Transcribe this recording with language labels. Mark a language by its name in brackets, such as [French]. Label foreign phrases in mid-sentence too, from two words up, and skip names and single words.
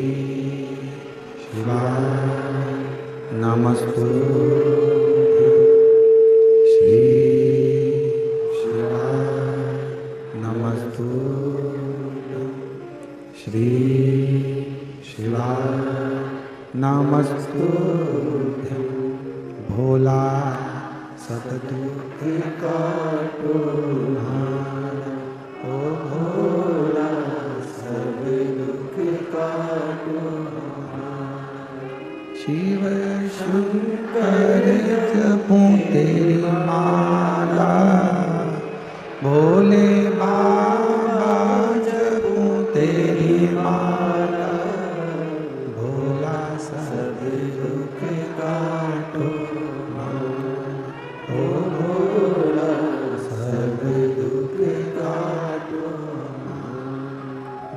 [Sanskrit] शिवाय नमस्तुभ्यं, श्री शिवाय नमस्तुभ्यं, श्री शिवाय नमस्तुभ्यं। [Hindi] भोला सतदुख काटो हारा, ओ भोला सब दुख काटो हारा। शिव शंकर जपूं तेरी माला, भोले बाबा जपूं तेरी माला, भोला सब दुख काटो हारा, ओ भोला सब दुख काटो हारा।